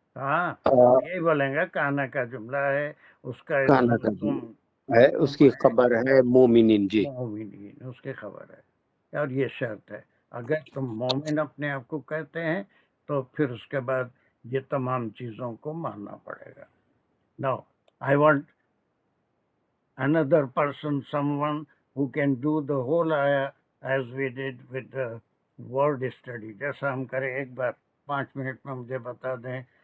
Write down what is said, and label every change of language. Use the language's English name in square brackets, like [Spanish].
[Urdu] ہاں یہی بولیں گے کانا کا جملہ ہے، اس کا کانا اسم کا تم ہے، اس کی خبر ہے مومنین. جی مومنین، اس کی خبر ہے. اور یہ شرط ہے، اگر تم مومن اپنے آپ کو کہتے ہیں تو پھر اس کے بعد یہ تمام چیزوں کو ماننا پڑے گا. [English] Now I want another person, someone who can do the whole ayah as we did with the word study. [Urdu] جیسا ہم کریں ایک بار 5 منٹ میں مجھے بتا دیں.